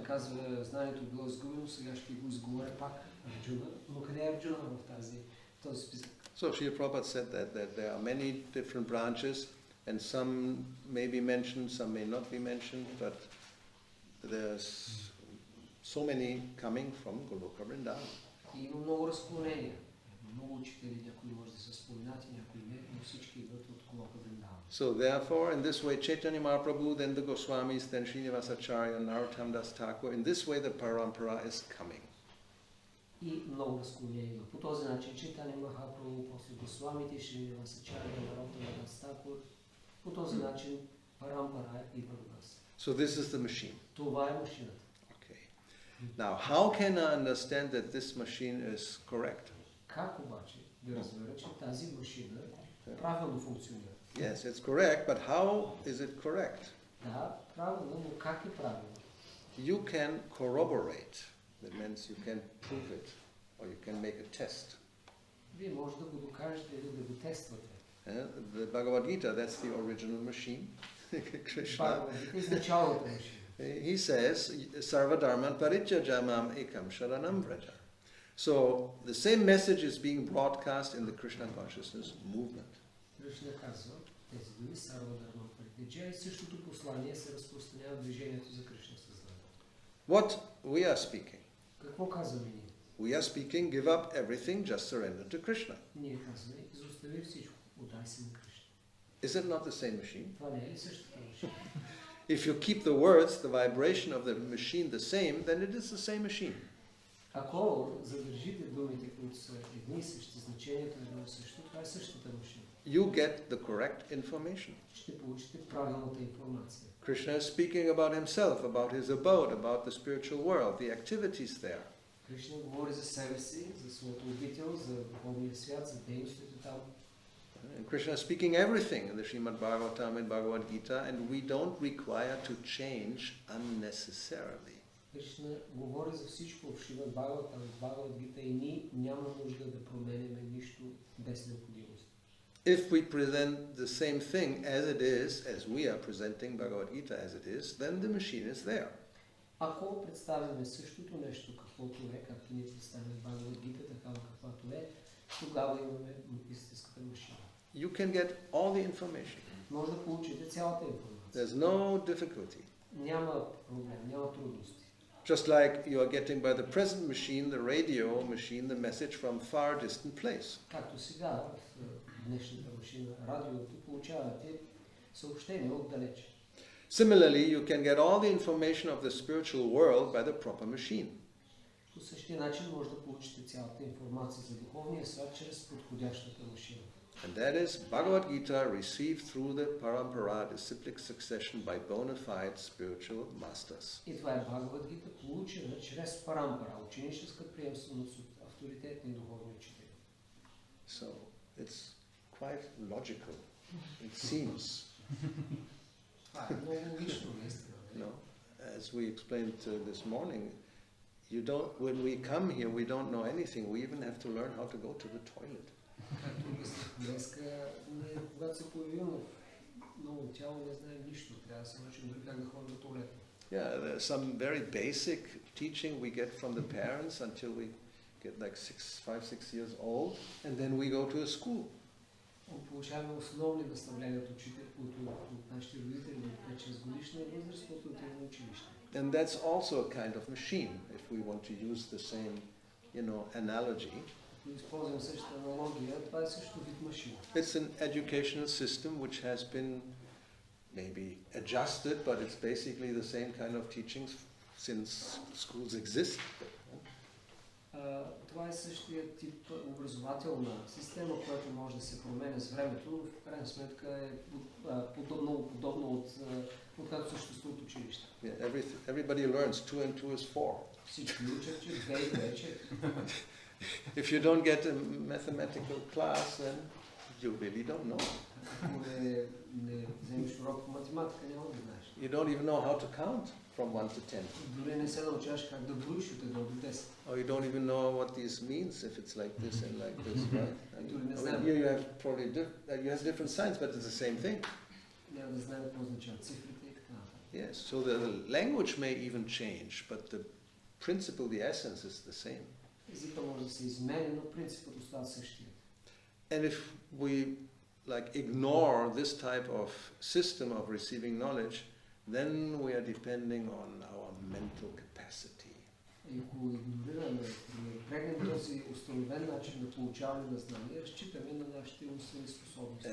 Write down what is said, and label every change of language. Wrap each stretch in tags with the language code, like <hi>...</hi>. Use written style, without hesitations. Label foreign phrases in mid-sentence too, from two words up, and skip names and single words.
<bg>Казва, знанието било изгубено, сега ще го изговоря пак Арджуна, но къде е Арджуна в този списък?</bg> <en>So Srila Prabhupada said that there are many different branches, and some may be mentioned, some may not be mentioned, but there's so many coming from Goloka Vrindavan.</en> <bg>И има много разклонения. Много учители, някои може да са споменати, някои не, но всички идват от Голога Вриндаван.</bg> <en>So therefore, in this way, Chaitanya Mahaprabhu, then the Goswamis, then Srinivasacharya, Narottam Das Thakur, in this way the parampara is coming.</en> <bg>И много разклонения има. По този начин Чайтanya Махапрабху, после Госвамите, Сринивасачаря, Нароттама Das Thakur, по този начин парампара идва до нас.</bg> <en>So this is the machine.</en> <bg>Това е машината.</bg> <en>Now, how can I understand that this machine is correct?</en> <bg>Как обаче да разбера, че тази машина правилно функционира?</bg> <en>Yes, it's correct, but how is it correct?</en> <bg>Да, правилно, но как е правилно?</bg> <en>You can corroborate. That means you can prove it, or you can make a test.</en> <bg>Вие може да го докажете или да го тествате.</bg> <en>The Bhagavad Gita, that's the original machine. Krishna.</en> <bg>Бхагавад Гита е изначалната машина.</bg> <en>He says,</en> <sa>सर्व धर्मान् परित्यज्य माम् एकम् शरणम् व्रज.</sa> <en>So the same message is being broadcast in the Krishna consciousness movement.</en> <bg>Кришна казва, тези думи</bg> <sa>सर्व धर्मान् परित्यज्य</sa> <bg>и същото послание се разпространява в движението за Кришна съзнание.</bg> <en>What we are speaking?</en> <bg>Какво казваме ние?</bg> <en>We are speaking, give up everything, just surrender to Krishna.</en> <bg>Ние казваме, изостави всичко, отдай се на Кришна.</bg> <en>Is it not the same machine?</en> <bg>Това не е ли същата машина?</bg> <en>If you keep the words, the vibration of the machine the same, then it is the same machine.</en> <bg>Ако задържите думите, които са едни и същи, значението е едно и също, това е същата машина.</bg> <en>You get the correct information.</en> <bg>Ще получите правилната информация.</bg> <en>Krishna is speaking about himself, about his abode, about the spiritual world, the activities there.</en> <bg>Кришна говори за себе си, за своето обител, за духовния свят, за дейностите там.</bg> <en>And Krishna is speaking everything in the Srimad Bhagavatam and Bhagavad Gita, and we don't require to change unnecessarily.</en> <bg>Кришна говори за всичко в Шримад Бхагаватам, в Бхагавад Гита и ние няма нужда да променяме нищо без необходимост.</bg> <en>If we present the same thing as it is, as we are presenting Bhagavad Gita as it is, then the machine is there.</en> <bg>Ако представяме същото нещо, каквото е, както ние представяме Бхагавад Гита, такава каквато е, тогава имаме истинската машина.</bg> <en>You can get all the information.</en> <bg>Може да получите цялата информация.</bg> <en>There's no difficulty.</en> <bg>Няма проблем, няма трудности.</bg> <en>Just like you are getting by the present machine, the radio machine, the message from far distant place.</en> <bg>Както сега в днешната машина, радиото, получавате съобщения отдалече.</bg> <en>Similarly, you can get all the information of the spiritual world by the proper machine.</en> <bg>По същия начин може да получите цялата информация за духовния свят чрез подходящата машина.</bg> <en>And that is Bhagavad Gita received through the parampara disciplic succession by bona fide spiritual masters.</en> <bg>И това е Бхагавад Гита, получена чрез парампара, ученическа приемственост от авторитетни духовни учители.</bg> <en>So it's quite logical. It seems.</en> <bg>Това е много логично, наистина.</bg> <en>No, as we explained this morning, when we come here, we don't know anything. We even have to learn how to go to the toilet.</en> <bg>Както обясних днеска, когато се появим в ново тяло, не знаем нищо. Трябва да се научим дори как да ходим до туалета.</bg> <en>Yeah, there's some very basic teaching we get from the parents until we get like 5, 6 years old, and then we go to a school.</en> <bg>Получаваме основни наставления от нашите родители от 5-6 годишна възраст, после отиваме на училище.</bg> <en>And that's also a kind of machine, if we want to use the same, analogy.</en> <bg>Използвам същата аналогия, това е също вид машина.</bg> <en>It's an educational system which has been maybe adjusted, but it's basically the same kind of teachings since schools exist.</en> <bg>Това е същия тип образователна система, която може да се променя с времето, но в крайна сметка е подобно от както съществуват училища.</bg> <en>Yeah, everybody learns 2 and 2 is 4.</en> <bg>Всички учат, че 2 и 2 е 4.</bg> <en>If you don't get a mathematical class, then you really don't know.</en> <bg>Ако не вземеш урок по математика, няма да знаеш.</bg> <en>You don't even know how to count from 1 to 10.</en> <bg>Дори не се научаваш как да броиш от 1 до 10.</bg> <en>Or you don't even know what this means if it's like this and like this, right? And here you have probably you have different signs, but it's the same thing.</en> <bg>Няма да знаем какво означават цифрите и така.</bg> <en>Yes, so the language may even change, but the principle, the essence is the same.</en> <bg>Езика може да се измени, но принципът остава същия.</bg> <en>And if we ignore this type of system of receiving knowledge, then we are depending on our mental capacity.</en> <bg>И ако игнорираме, прегнем този установен начин на получаване на знания, разчитаме на нашите умствени способности.</bg>